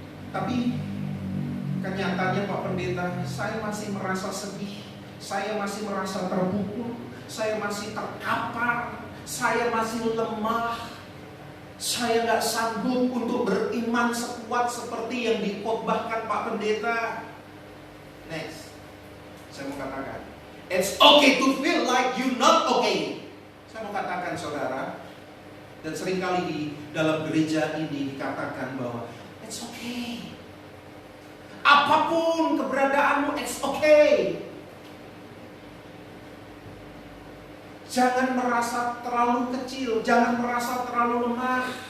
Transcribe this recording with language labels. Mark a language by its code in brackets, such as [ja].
[id] Tapi kenyataannya Pak Pendeta, saya masih merasa sedih, saya masih merasa terpukul, saya masih terkapar, saya masih lemah, saya gak sanggup untuk beriman sekuat seperti yang dikhotbahkan Pak Pendeta. [en] Next, [id] saya mau katakan, [en] it's okay to feel like you not okay. [id] Saya mau katakan saudara, dan seringkali di dalam gereja ini dikatakan bahwa [en] it's okay. [id] Apapun keberadaanmu, [en] it's okay. [id] Jangan merasa terlalu kecil, jangan merasa terlalu lemah.